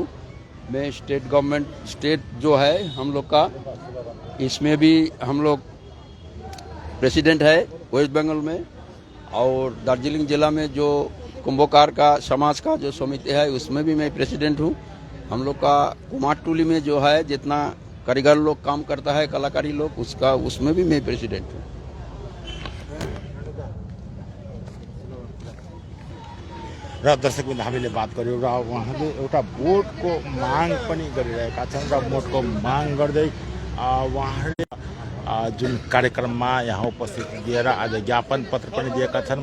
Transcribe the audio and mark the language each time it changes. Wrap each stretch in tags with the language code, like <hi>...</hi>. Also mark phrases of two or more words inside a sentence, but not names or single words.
<hi>मैं</hi> <en>state government state</en> <hi>जो है हम लोग का, इसमें भी हम लोग प्रेसिडेंट है वेस्ट बंगाल में, और दार्जिलिंग जिला में जो कुंभकार का समाज का जो समिति है उसमें भी मैं प्रेसिडेंट हूँ। हम लोग का कुमारटुली में जो है जितना कारीगर लोग काम करता है, कलाकारी लोग, उसमें भी मैं प्रेसिडेंट हूँ।</hi> <ne>र दर्शकबिन्द हामीले बात गर्यौँ र उहाँले एउटा भोटको माग पनि गरिरहेका छन् र भोटको माग गर्दै उहाँहरूले जुन कार्यक्रममा यहाँ उपस्थिति दिएर आज ज्ञापन पत्र पनि दिएका छन्।</ne>